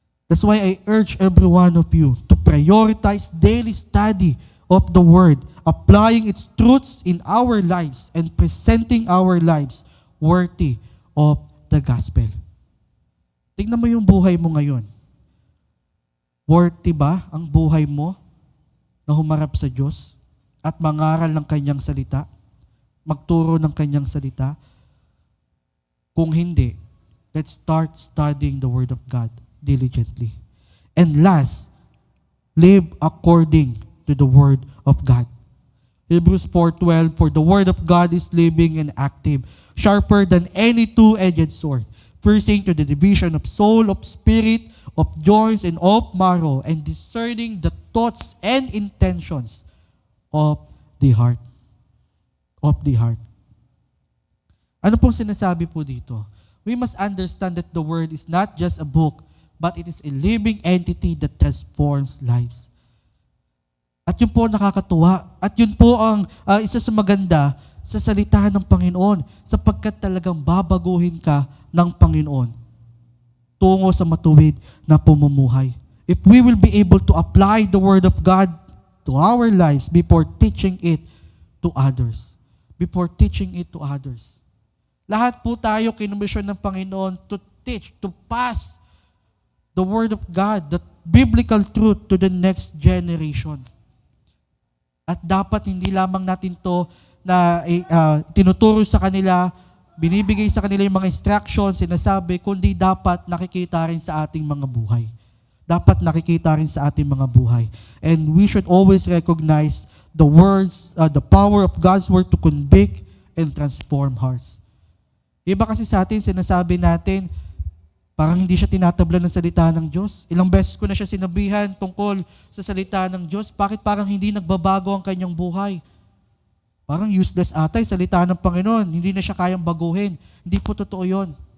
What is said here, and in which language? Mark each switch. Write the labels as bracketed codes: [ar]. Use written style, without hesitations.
[en] That's why I urge every one of you to prioritize daily study of the Word, applying its truths in our lives and presenting our lives worthy of the gospel. [tl] Tingnan mo yung buhay mo ngayon. Worthy ba ang buhay mo na humarap sa Diyos at mangaral ng kanyang salita? Magturo ng kanyang salita? Kung hindi, [en] let's start studying the Word of God diligently. And last, live according to the Word of God. Hebrews 4:12, for the Word of God is living and active, sharper than any two-edged sword, piercing to the division of soul, of spirit, of joints, and of marrow, and discerning the thoughts and intentions of the heart. Of the heart. [tl] Ano pong sinasabi po dito? [en] We must understand that the Word is not just a book, but it is a living entity that transforms lives. [tl] At yun po nakakatuwa. At yun po ang isa sa maganda sa salita ng Panginoon, sapagkat talagang babaguhin ka ng Panginoon tungo sa matuwid na pamumuhay. [en] If we will be able to apply the Word of God to our lives before teaching it to others. Before teaching it to others. [tl] Lahat po tayo kinomisyon ng Panginoon [en] to teach, to pass the Word of God, the biblical truth to the next generation. [tl] At dapat hindi lamang natin to na tinuturo sa kanila, binibigay sa kanila yung mga instructions, sinasabi, kundi dapat nakikita rin sa ating mga buhay. Dapat nakikita rin sa ating mga buhay. [en] And we should always recognize the words, the power of God's Word to convict and transform hearts. [tl] Iba kasi sa atin, sinasabi natin, parang hindi siya tinatabla ng salita ng Diyos. Ilang beses ko na siya sinabihan tungkol sa salita ng Diyos. Bakit parang hindi nagbabago ang kanyang buhay? Parang useless ata yung salita ng Panginoon. Hindi na siya kayang baguhin. Hindi po totoo yun.